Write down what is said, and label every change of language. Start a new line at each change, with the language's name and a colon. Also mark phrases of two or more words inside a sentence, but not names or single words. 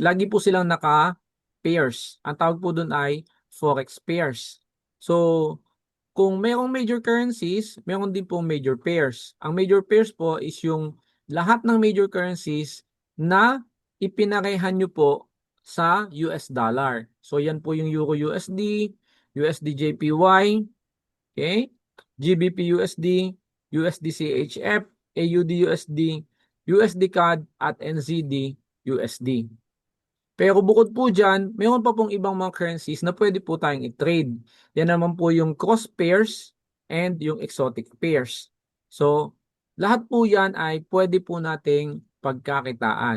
Filipino: Lagi po silang naka-pairs. Ang tawag po doon ay
English: forex pairs.
Filipino: So, kung mayroong
English: major currencies,
Filipino: mayroon din po
English: major pairs.
Filipino: Ang
English: major pairs
Filipino: po is yung lahat ng
English: major currencies
Filipino: na ipinarehan nyo po sa US dollar. So, yan po yung Euro USD, USD JPY, okay? GBP USD, USD CHF, AUD USD, USD CAD at NZD USD. Pero bukod po dyan, mayroon pa pong ibang mga currencies na pwede po tayong i-trade. Yan naman po yung
English: cross pairs and
Filipino: yung
English: exotic pairs.
Filipino: So, lahat po yan ay pwede po nating pagkakitaan.